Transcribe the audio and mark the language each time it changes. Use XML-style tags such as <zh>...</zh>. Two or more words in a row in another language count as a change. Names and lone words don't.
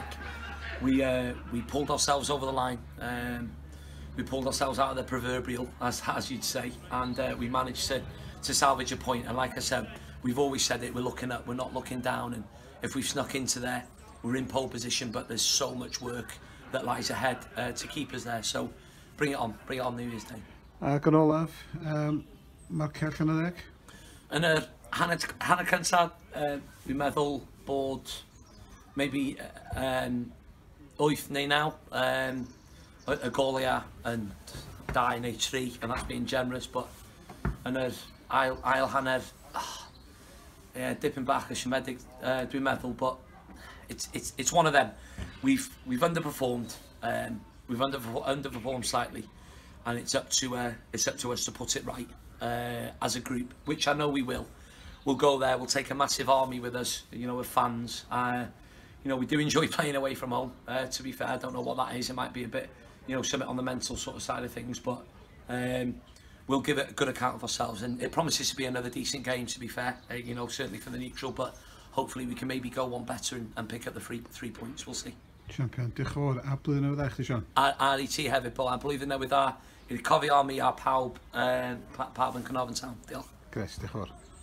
<en>We pulled ourselves over the line. We pulled ourselves out of the proverbial, as you'd say, and we managed to salvage a point. And like I said, we've always said it. We're looking up. We're not looking down. And if we've snuck into there, we're in pole position. But there's so much work that lies ahead to keep us there. So bring it on New Year's Day.</en> <cy>Gan olaf, mae'r cerch yn y ddeg? Yn yr hanner cyntaf, dwi'n meddwl bod maybe 8 neu 9, y golau yn 2 neu 3,</cy> <en>and that's being generous, but</en> <cy>yn yr ail hanner, yeah, dipyn bach y siomedig, dwi'n meddwl,</cy> <en>but it's one of them. We've underperformed. We've underperformed slightly, and it's up to us to put it right as a group, which I know we will. We'll go there. We'll take a massive army with us, you know, with fans. You know, we do enjoy playing away from home. To be fair, I don't know what that is. It might be a bit, you know, something on the mental sort of side of things, but we'll give it a good account of ourselves, and it promises to be another decent game. To be fair, you know, certainly for the neutral, but hopefully we can maybe go one better and pick up the 3 points. We'll see. Champion,</en> <cy>diolch yn fawr. A blwyddyn newydd dda chdi, Sean? A i ti hefyd, Paul. A blwyddyn newydd dda. I cofio mi a pawb yn Cynarfon Town. Diolch. Gres, diolch yn fawr.</cy>